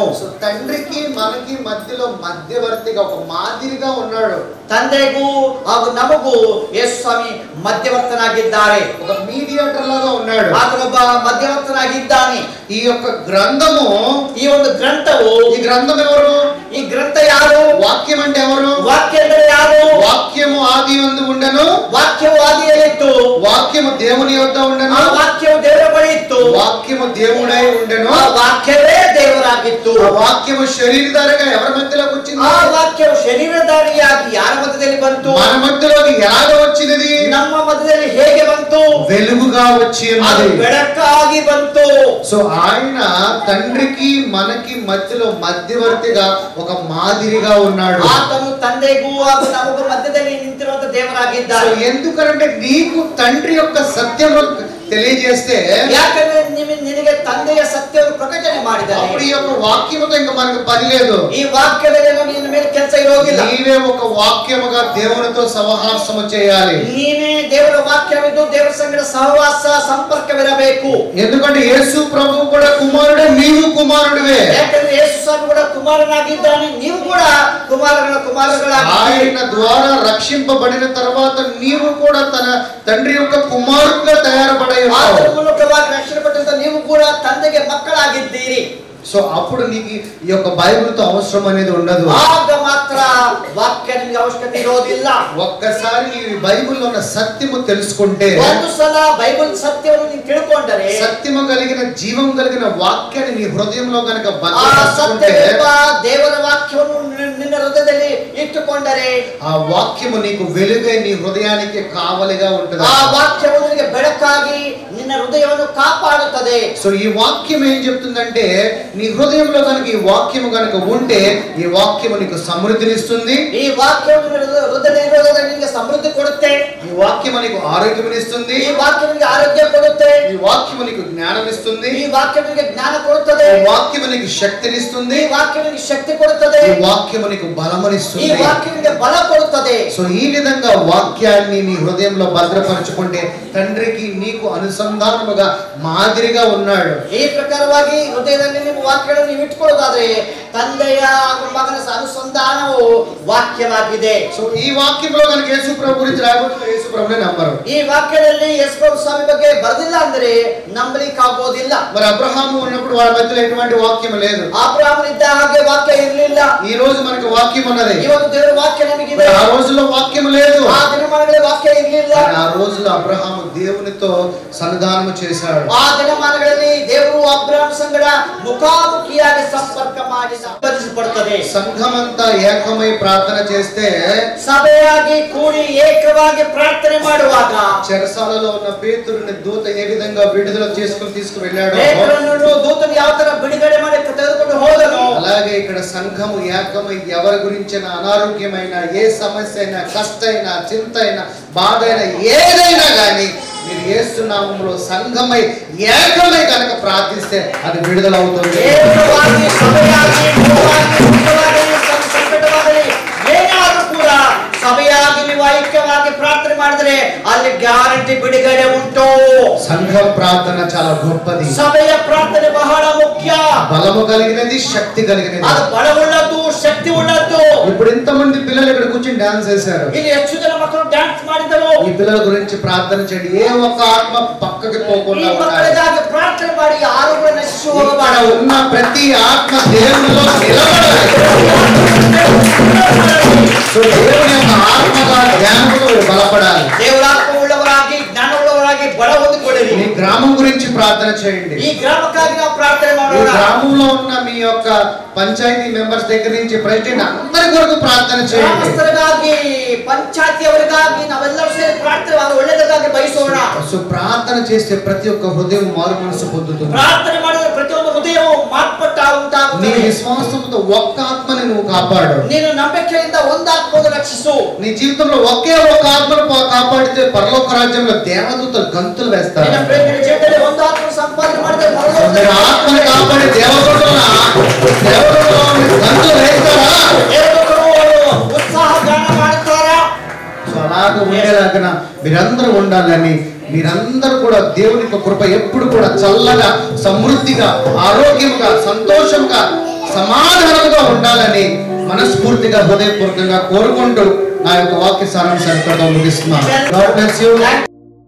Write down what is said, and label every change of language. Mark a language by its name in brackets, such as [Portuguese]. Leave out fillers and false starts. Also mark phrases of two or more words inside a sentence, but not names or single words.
[Telugu] తండ్రికి మనకి మధ్యలో మధ్యవర్తిగా ఒక మాదిరిగా ఉన్నాడు. [Kannada] ತಂದೆಗೂ ಹಾಗೂ ನಮಗೂ ಯೇಸು ಸ್ವಾಮಿ ಮಧ್ಯವರ್ತನಾಗಿದ್ದಾರೆ. [Telugu] ఒక మీడియేటర్ లాగా ఉన్నాడు. [Kannada] ಆತನೊಬ್ಬ ಮಧ್ಯವರ್ತನಾಗಿದ್ದಾನೆ. [Telugu] ఈ యొక్క గ్రంథము, [Kannada] ఈ ಒಂದು గ్రంಥವು, [Telugu] ఈ గ్రంథం ఎవరు? [Kannada] ఈ గ్రంథ ಯಾರು? [Telugu] వాక్యం అంటే ఎవరు? [Kannada] వాక్య ಅಂದರೆ ಯಾರು? [Telugu] వాక్యము ఆది యందు ఉండెను. [Kannada] ವಾಕ್ಯವು ಆದಿಯಲ್ಲಿತ್ತು. [Telugu] వాక్యము దేవుని యొద్ద ఉండెను. [Kannada] ಆ ವಾಕ್ಯವು ದೇವರ ಬಳಿ ಇತ್ತು. [Telugu] వాక్యము దేవుడై ఉండెను. [Kannada] ಆ ವಾಕ್ಯವೇ ದೇವರಾಗಿತ್ತು. [Telugu] ఆ వాక్యము శరీరధారిగా ఎవరి మధ్యలోకి వచ్చింది? [Kannada] ಆ ವಾಕ್ಯವು ಶರೀರಧಾರಿಯಾಗಿ ಯಾರ ಮಧ್ಯದಲ್ಲಿ ಬಂತು? [Telugu] మన మధ్యలోకి ఎలాగ వచ్చినది? [Kannada] ನಮ್ಮ ಮಧ್ಯದಲ್ಲಿ ಹೇಗೆ ಬಂತು? [Telugu] వెలుగుగా వచ్చి [Kannada] ಅದು [Telugu] ఉన్నది. [Kannada] ಬೆಳಕಾಗಿ ಬಂತು. [Telugu] సో ఆయన తండ్రికి మనకి మధ్యలో మధ్యవర్తిగా ఒక మాదిరిగా ఉన్నాడు. [Kannada] ಆತನು ತಂದೆಗೂ ಹಾಗೂ ನಮಗೂ ಮಧ್ಯದಲ್ಲಿ ನಿಂತಿರುವಂತ ದೇವರಾಗಿದ್ದಾನೆ. [Telugu] ఎందుకంటే నీకు తండ్రి యొక్క సత్యము తెలియజేస్తే, [Kannada] ಯಾಕಂದ್ರೆ ನಿನಗೆ ತಂದೆಯ ಸತ್ಯವನ್ನು ಪ್ರಕಟಣೆ ಮಾಡಿದ್ದಾರೆ. [Telugu] అప్పుడు ఈ యొక్క వాక్యముతో ఇంకా మనకు పని లేదు. [Kannada] ఈ వాక్యದಲ್ಲಿ ನಿನ್ನ ಮೇಲೆ ಕೆಲಸ ಇರೋದಿಲ್ಲ. [Telugu] నీవే ఒక వాక్యముగా దేవునితో సహవాసము చేయాలి. [Kannada] ನೀನೇ ದೇವರ ವಾಕ್ಯವಿದ್ದು ದೇವರ ಸಂಗಡ ಸಹವಾಸ ಸಂಪರ್ಕವಿರಬೇಕು. [Telugu] ఎందుకంటే యేసు ప్రభువు కూడా కుమారుడే, నీవు కుమారుడివే. [Kannada] ಯಾಕಂದ್ರೆ ಯೇಸು ಸ್ವಾಮಿ ಕೂಡ ಕುಮಾರನಾಗಿದ್ದಾನೆ, ನೀವು ಕೂಡ కుమారుಗಳಾಗಿದ್ದೀರಿ. [Telugu] ఆయన ద్వారా రక్షింపబడిన తర్వాత నీవు కూడా తన తండ్రి యొక్క కుమారుడిగా తయారపడై ఉన్నావు. [Kannada] ಆತನ ಮೂಲಕವಾಗಿ ರಕ್ಷಣೆ ಪಟ್ಟಂತ ನೀವು ಕೂಡ ತಂದೆಗೆ ಮಕ್ಕಳಾಗಿದ್ದೀರಿ. [Telugu] సో అప్పుడు నీకు ఈ యొక్క బైబిల్తో అవసరం అనేది ఉండదు. [Kannada] ಆಗ ಮಾತ್ರ ವಾಕ್ಯ ನಿಮಗೆ ಅವಶ್ಯಕತೆ ಇರೋದಿಲ್ಲ. [Telugu] ఒక్కసారి ఈ బైబిల్లో ఉన్న సత్యము తెలుసుకుంటే, [Kannada] ಒಂದು ಸಲ ಬೈಬಲ್ ಸತ್ಯವನ್ನು ನೀವು ತಿಳ್ಕೊಂಡರೆ, [Telugu] సత్యము కలిగిన జీవం కలిగిన వాక్యాన్ని నీ హృదయంలో గనుక [Kannada] ಆ [Telugu] భద్రపరచుకుంటే, [Kannada] ಸತ್ಯವೆಂಬ ದೇವರ ವಾಕ್ಯವನ್ನು ನಿನ್ನ ಹೃದಯದಲ್ಲಿ ಇಟ್ಟುಕೊಂಡರೆ, [Telugu] ఆ వాక్యము నీకు వెలుగై నీ హృదయానికి కావలిగా ఉంటుంది. [Kannada] ಆ ವಾಕ್ಯವು ನಿನಗೆ ಬೆಳಕಾಗಿ ನಿನ್ನ ಹೃದಯವನ್ನು ಕಾಪಾಡುತ್ತದೆ. [Telugu] సో ఈ వాక్యం ఏం చెప్తుందంటే, నీ హృదయంలో కనుక ఈ వాక్యము కనుక ఉంటే ఈ వాక్యము నీకు సమృద్ధినిస్తుంది. [Kannada] ಈ ವಾಕ್ಯವು ಹೃದಯದಲ್ಲಿ ನಿನಗೆ ಸಮೃದ್ಧಿ ಕೊಡುತ್ತೆ. [Telugu] ఈ వాక్యము నీకు ఆరోగ్యమునిస్తుంది. [Kannada] ಈ ವಾಕ್ಯ ನಿನಗೆ ಆರೋಗ್ಯ ಕೊಡುತ್ತೆ. [Telugu] ఈ వాక్యము నీకు జ్ఞానమిస్తుంది. [Kannada] ಈ ವಾಕ್ಯ ನಿನಗೆ ಜ್ಞಾನ ಕೊಡುತ್ತದೆ. [Telugu] ఈ వాక్యము నీకు శక్తినిస్తుంది. [Kannada] ಈ ವಾಕ್ಯ ನಿನಗೆ ಶಕ್ತಿ ಕೊಡುತ್ತದೆ. [Telugu] ఈ వాక్యము నీకు [Kannada] ಈ [Telugu] బలమునిస్తుంది. [Kannada] ವಾಕ್ಯ ನಿನಗೆ ಬಲ ಕೊಡುತ್ತದೆ. [Telugu] సో ఈ విధంగా వాక్యాన్ని నీ హృదయంలో భద్రపరచుకుంటే తండ్రికి నీకు అనుసంధానముగా మాదిరిగా ఉన్నాడు. [Kannada] ಈ ಪ್ರಕಾರವಾಗಿ ಹೃದಯದಲ್ಲಿ ನಿಮ್ಮ ವಾಕ್ಯಗಳನ್ನು ನೀವು ಇಟ್ಕೊಳ್ಳೋದಾದ್ರೆ ತಂದೆಯ ಮಗನ ಅನುಸಂಧಾನವು ವಾಕ್ಯವಾಗಿದೆ. [Telugu] సో ఈ వాక్యంలో కనుక యేసు ప్రభు గురించి రాయబడిన యేసు ప్రభునే నమ్మరు. [Kannada] ಈ ವಾಕ್ಯದಲ್ಲಿ ಯೇಸು ప్రభు ಸ್ವಾಮಿ ಬಗ್ಗೆ ಬರೆದಿಲ್ಲ ಅಂದ್ರೆ ನಂಬಲಿಕ್ಕೆ ಆಗೋದಿಲ್ಲ. [Telugu] మరి అబ్రహాము ఉన్నప్పుడు వాళ్ళ మధ్యలో ఎటువంటి వాక్యం లేదు. [Kannada] ಅಬ್ರಹಾಮನಿದ್ದ ಹಾಗೆ ವಾಕ್ಯ ಇರಲಿಲ್ಲ. [Telugu] ఈ రోజు మనకు వాక్యం ఉన్నది. [Kannada] ಇವತ್ತು ದೇವರ ವಾಕ್ಯ ನಮಗಿದೆ. [Telugu] ఆ రోజుల్లో వాక్యం లేదు. [Kannada] ಆ ದಿನಮಾನಗಳಲ್ಲಿ ವಾಕ್ಯ ಇರಲಿಲ್ಲ. [Telugu] ఆ రోజుల్లో అబ్రహాము దేవునితో సన్నిధానము చేశాడు. [Kannada] ಆ ದಿನಮಾನಗಳಲ್ಲಿ ದೇವರು ಅಬ್ರಹಾಮ ಸಂಗಡ ಮುಖಾಮುಖಿಯಾಗಿ ಸಂಪರ್ಕ ಮಾಡಿ ಸಂಪರ್ಕಿಸಲ್ಪಡುತ್ತದೆ. [Telugu] సంఘమంతా ఏకమై ప్రార్థన చేస్తే, [Kannada] ಸಭೆಯಾಗಿ ಕೂಡಿ ಏಕವಾಗಿ ಪ್ರಾರ್ಥನೆ ಮಾಡುವಾಗ [Telugu] చెరసాలలో ఉన్న పేతురుని దూత ఏ విధంగా విడుదల చేసుకుని తీసుకువెళ్ళాడో, [Kannada] ಪೇತ್ರನನ್ನು ದೂತನು ಯಾವ ತರ ಬಿಡುಗಡೆ ಮಾಡಿ ತೆಗೆದುಕೊಂಡು ಹೋದನು, [Telugu] అలాగే ఇక్కడ సంఘము ఏకమై ఎవరి గురించిన అనారోగ్యమైన ఏ సమస్య అయినా, కష్టైనా, చింత అయినా, బాధ అయినా ఏదైనా గానీ మీరు యేసు నామములో సంఘమై ఏకమై కనుక ప్రార్థిస్తే అది విడుదల అవుతుంది. [Kannada] ಸಭೆಯಾಗಿ ನೀವು ಐಕ್ಯವಾಗಿ ಪ್ರಾರ್ಥನೆ ಮಾಡಿದ್ರೆ ಅಲ್ಲಿ ಗ್ಯಾರಂಟಿ ಬಿಡುಗಡೆ ಉಂಟು. [Telugu] సంఘ ప్రార్థన చాలా గొప్పది. [Kannada] ಸಭೆಯ ಪ್ರಾರ್ಥನೆ ಬಹಳ ಮುಖ್ಯ. [Telugu] బలము కలిగినది, శక్తి కలిగినది. [Kannada] ಅದು ಬಲವುಳ್ಳದ್ದು, ಶಕ್ತಿ ಉಳ್ಳದ್ದು. [Telugu] ఇప్పుడు ఇంతమంది పిల్లలు ఇక్కడ కూర్చొని డాన్స్ చేశారు. [Kannada] ಇಲ್ಲಿ ಹೆಚ್ಚು ಜನ ಮಕ್ಕಳು ಡ್ಯಾನ್ಸ್ ಮಾಡಿದರು. [Telugu] ఈ పిల్లల గురించి ప్రార్థన చేయండి. ఏ ఒక్క ఆత్మ పక్కకి పోకుండా ఉండాలి. [Kannada] ಮಕ್ಕಳಿಗಾಗಿ ಪ್ರಾರ್ಥನೆ ಮಾಡಿ ಯಾರು ಕೂಡ ನಶಿಸಿ ಹೋಗಬಾರದು. [Telugu] ఉన్న ప్రతి ఆత్మ దేవునిలో నిలబడాలి. దేవుని యొక్క ఆత్మగా జ్ఞానములో బలపడాలి. [Kannada] ದೇವರಾತ್ಮ ಉಳ್ಳವರಾಗಿ ಜ್ಞಾನವುಳ್ಳವರಾಗಿ ಬಲ ಹೊಂದಿಕೊಳ್ಳಿರಿ. [Telugu] మీ గ్రామం గురించి ప్రార్థన చేయండి. [Kannada] ಈ ಗ್ರಾಮಕ್ಕಾಗಿ ನಾವು ಪ್ರಾರ್ಥನೆ [Telugu] మీ [Kannada] ಮಾಡೋಣ. [Telugu] గ్రామంలో ఉన్న మీ యొక్క పంచాయతీ మెంబర్స్ దగ్గర నుంచి ప్రెసిడెంట్ అందరి కొరకు ప్రార్థన చేయండి. [Kannada] ಗ್ರಾಮಸ್ಥರಿಗಾಗಿ, ಪಂಚಾಯತಿಯವರಿಗಾಗಿ ನಾವೆಲ್ಲರೂ ಸೇರಿ ಪ್ರಾರ್ಥನೆ ಒಳ್ಳೆಯದಕ್ಕಾಗಿ ಬಯಸೋಣ. [Telugu] సో ప్రార్థన చేస్తే ప్రతి ఒక్క హృదయం మారు మనసు పొందుతుంది. [Kannada] ಪ್ರಾರ್ಥನೆ ಮಾಡಿದ್ರೆ ಪ್ರತಿಯೊಂದು ಹೃದಯವು ಮಾರ್ಪಟ್ಟ [Telugu] నీ [Kannada] ಉಂಟಾಗುತ್ತದೆ. [Telugu] విశ్వాసంతో ఒక్క ఆత్మని నువ్వు కాపాడు. [Kannada] ನೀನು ನಂಬಿಕೆಯಿಂದ ಒಂದು ಆತ್ಮವನ್ನು ರಕ್ಷಿಸು. [Telugu] నీ జీవితంలో ఒకే ఒక్క ఆత్మను కాపాడితే పరలోక రాజ్యంలో దేవదూతలు గంతులు వేస్తారు. [Kannada] ನಿನ್ನ ಪ್ರೇಮಿಗಳ ಜೀವಿತದಲ್ಲಿ ಒಂದು ಆತ್ಮವನ್ನು ಸಂಪಾದನೆ ಮಾಡಿದ್ರೆ [Telugu] మీరు ఆత్మను కాపాడి దేవదూతలు గంతులు వేస్తారా? [Kannada] ఉత్సాహ గాన ಮಾಡುತ್ತಾರಾ? [Telugu] సో అలాగే ఉండేలాగా మీరందరూ ఉండాలని, మీరందరూ కూడా దేవుని యొక్క కృప ఎప్పుడు కూడా చల్లగా, సమృద్ధిగా, ఆరోగ్యంగా, సంతోషంగా, సమాధానంగా ఉండాలని మనస్ఫూర్తిగా, హృదయపూర్వకంగా కోరుకుంటూ నా యొక్క వాక్య సారాంశాన్ని ముగిస్తున్నాను. [English] God bless you.